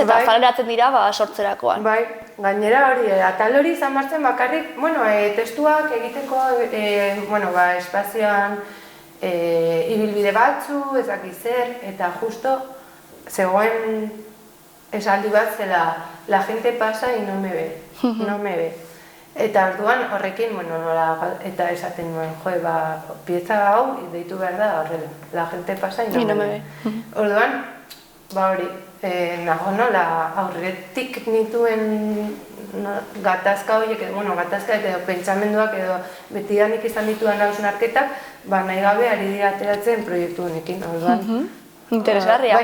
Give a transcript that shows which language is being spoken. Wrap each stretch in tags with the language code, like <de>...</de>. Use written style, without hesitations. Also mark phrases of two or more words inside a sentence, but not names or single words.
<eu>Eta azaleratzen dira sortzerakoan. Bai, gainera hori, atal hori izan martzen bakarrik, testuak egiteko, espazioan ibilbide batzu, ezaki zer, eta justo zegoen esaldi bat zela,</eu> <es>la gente pasa y no me ve, no me ve.</es> <eu>Eta orduan horrekin, eta esaten nuen, pieza hau deitu behar da horrela,</eu> <es>la gente pasa y no me ve.</es> <eu>Orduan, hori, nago nola aurretik nituen gatazka horiek, gatazka edo pentsamenduak edo betidanik izan dituan hausnarketak, nahi gabe ari dira ateratzen proiektu honekin, orduan. Interesgarria.</eu>